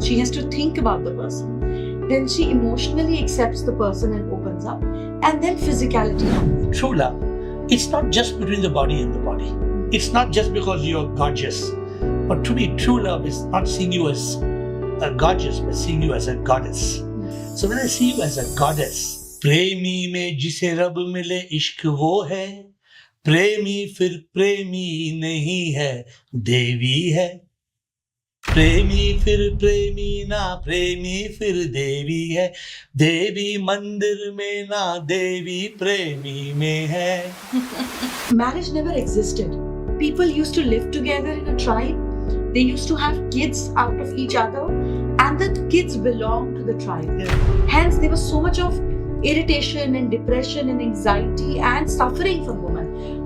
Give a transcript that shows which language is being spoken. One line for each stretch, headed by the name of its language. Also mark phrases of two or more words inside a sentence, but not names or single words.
English: She has to think about the person. Then she emotionally accepts the person and opens up. And then physicality happens. True love, it's not just between the body and the body. It's not just because you're gorgeous. But to me, true love is not seeing you as a gorgeous, but seeing you as a goddess. So when I see you as a goddess,
Hindi: प्रेमी में जिसे रब मिले इश्क़ वो है, प्रेमी फिर प्रेमी नहीं है, देवी है. प्रेमी फिर प्रेमी ना प्रेमी फिर देवी है, देवी मंदिर में ना देवी प्रेमी में है.
English: Marriage never existed. People used to live together in a tribe. They used to have kids out of each other, and the kids belonged to the tribe. Hence, there was so much of irritation and depression and anxiety and suffering from women.